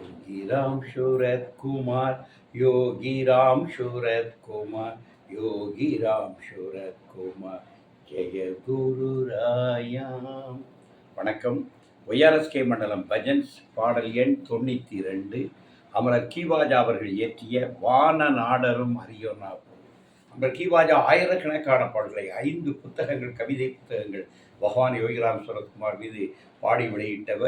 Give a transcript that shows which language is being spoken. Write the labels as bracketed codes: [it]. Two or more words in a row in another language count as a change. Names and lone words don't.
[ta] योगी राम शूरत कुमार योगी राम शूरत कुमार योगी राम शूरत कुमाர் ஜெய குரு ராயாம். வணக்கம். ஒய்ஆர்எஸ்கே மண்டலம் பஜன்ஸ் பாடல் எண் 92 அமரர் கீவாஜா அவர்கள் இயற்றிய வான நாடரும் அரியோனா. அமரர் கீவாஜா ஆயிரக்கணக்கான பாடல்களை 5 புத்தகங்கள், கவிதை புத்தகங்கள் பகவான் யோகிராம் சூரத்குமார் மீது பாடி வெளியிட்டவர்.